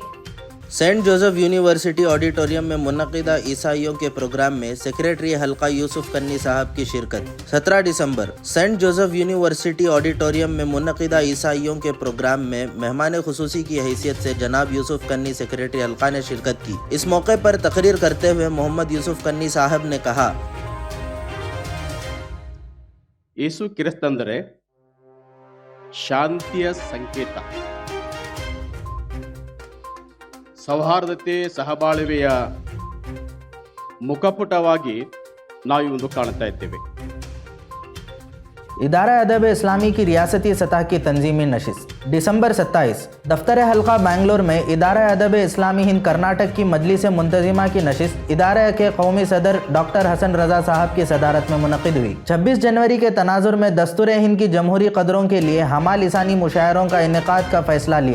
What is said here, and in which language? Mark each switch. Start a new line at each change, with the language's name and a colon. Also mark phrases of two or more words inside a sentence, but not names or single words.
Urdu: سینٹ جوزف یونیورسٹی آڈیٹوریم میں منعقدہ عیسائیوں کے پروگرام میں سیکریٹری حلقہ یوسف کنی صاحب کی شرکت۔ 17 دسمبر سینٹ جوزف یونیورسٹی آڈیٹوریم میں منعقدہ عیسائیوں کے پروگرام میں مہمان خصوصی کی حیثیت سے جناب یوسف کنی سیکریٹری حلقہ نے شرکت کی۔ اس موقع پر تقریر کرتے ہوئے محمد یوسف کنی صاحب نے کہا،
Kannada: ಯೇಸು ಕ್ರಿಸ್ತಂದರೆ ಶಾಂತಿಯ ಸಂಕೇತ, ಸೌಹಾರ್ದತೆ, ಸಹಬಾಳ್ವೆಯ ಮುಖಪುಟವಾಗಿ ನಾವು ಇಂದು ಕಾಣ್ತಾ ಇದ್ದೇವೆ।
Urdu: ادارہ ادب اسلامی کی ریاستی سطح کی تنظیمی نشست۔ دسمبر 27 دفتر حلقہ بنگلور میں ادارہ ادب اسلامی ہند کرناٹک کی مجلس منتظمہ کی نشست ادارہ کے قومی صدر ڈاکٹر حسن رضا صاحب کی صدارت میں منعقد ہوئی۔ 26 جنوری کے تناظر میں دستور ہند کی جمہوری قدروں کے لیے ہمہ لسانی مشاعروں کا انعقاد کا فیصلہ لیا۔